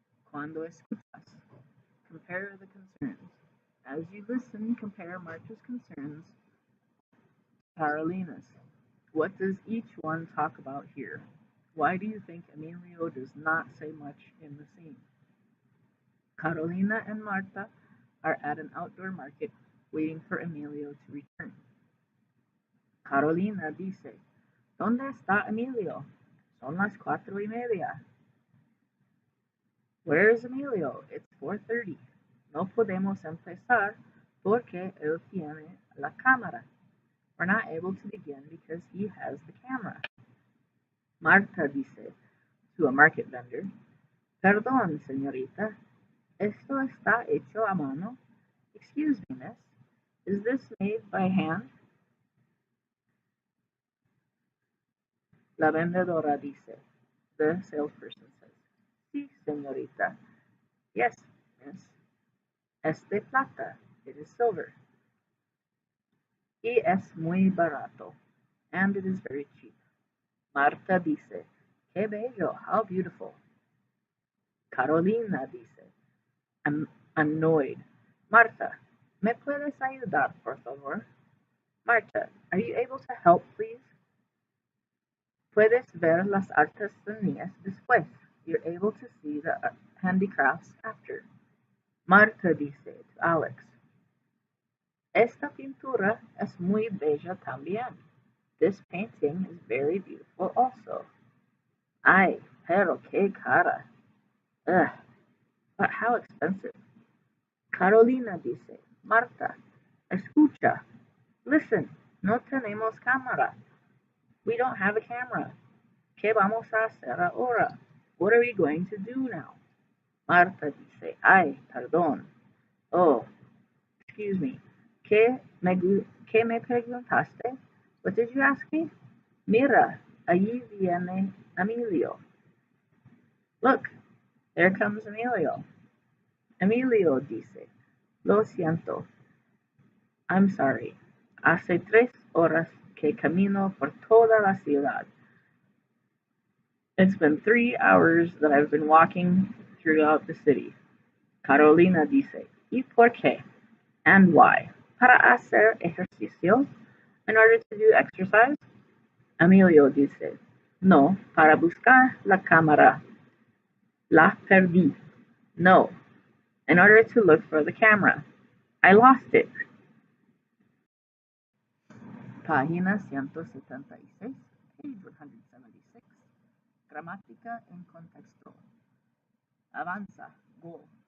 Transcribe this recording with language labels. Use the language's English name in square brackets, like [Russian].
[Spanish] Cuando escuchas, [English] compare the concerns. As you listen, compare Marta's concerns to Carolina's. What does each one talk about here? Why do you think Emilio does not say much in the scene? Carolina and Marta are at an outdoor market waiting for Emilio to return. [Spanish] Carolina dice, ¿Dónde está Emilio? Son las 4:30. [English] Where is Emilio? It's 4:30. [Spanish] No podemos empezar porque él tiene la cámara. [English] We're not able to begin because he has the camera. [Spanish] Marta dice [English] to a market vendor, [Spanish] Perdón, señorita, ¿esto está hecho a mano? [English] Excuse me, miss, is this made by hand? [Spanish] La vendedora dice, [English] the salesperson says, [Spanish] Sí, señorita. [English] Yes, miss. [Spanish] Es de plata. [English] It is silver. [Spanish] Y es muy barato. [English] And it is very cheap. [Spanish] Marta dice, Qué bello, [English] how beautiful. [Spanish] Carolina dice, annoyed, Marta, ¿me puedes ayudar, por favor? [English] Marta, are you able to help, please? [Spanish] Puedes ver las artesanías después. [English] You're able to see the handicrafts after. [Spanish] Marta dice [English] to Alex, [Spanish] Esta pintura es muy bella también. [English] This painting is very beautiful also. [Spanish] Ay, pero qué cara. [English] Ugh, but how expensive. [Spanish] Carolina dice, Marta, escucha, listen, no tenemos cámara. [English] We don't have a camera. [Spanish] ¿Qué vamos a hacer ahora? [English] What are we going to do now? [Spanish] Marta dice, ay, perdón. [English] Oh, excuse me. [Spanish] ¿Qué me preguntaste? [English] What did you ask me? [Spanish] Mira, allí viene Emilio. [English] Look, there comes Emilio. [Spanish] Emilio dice, Lo siento. [English] I'm sorry. [Spanish] Hace 3 horas que camino por toda la ciudad. [English] It's been 3 hours that I've been walking throughout the city. [Spanish] Carolina dice, ¿Y por qué? [English] And why? [Spanish] Para hacer ejercicio? [English] In order to do exercise? [Spanish] Emilio dice, No, para buscar la cámara. La perdí. [English] No, in order to look for the camera. I lost it. [Spanish] Página 176, [English] page 176. [Spanish] Gramática en contexto. Avanza, go.